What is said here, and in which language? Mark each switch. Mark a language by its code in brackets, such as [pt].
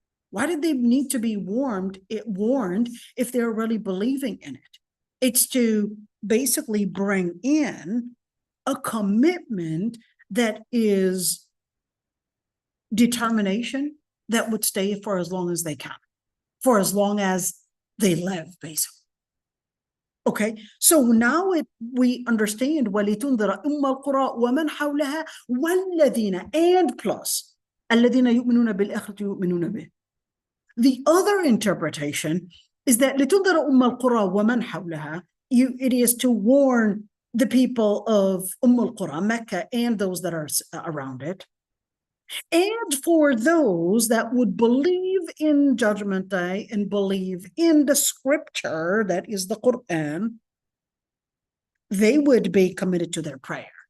[en] Why did they need to be warned if they're really believing in it? It's to basically bring in a commitment that is determination that would stay for as long as they can, for as long as they live, basically. Okay, so now we understand [ar] وَلِتُنذِرَ أُمَّ الْقُرَى وَمَنْ حَوْلَهَا وَالَّذِينَ [en] and plus [ar] الَّذِينَ يُؤْمِنُونَ بِالْآخِرَةِ يُؤْمِنُونَ بِهِ. [en] The other interpretation is that [ar] لِتُنذِرَ أُمَّ الْقُرَى وَمَنْ حَوْلَهَا, [en] it is to warn the people of al-Qura, Mecca, and those that are around it, and for those that would believe in Judgment Day and believe in the scripture that is the Quran, they would be committed to their prayer.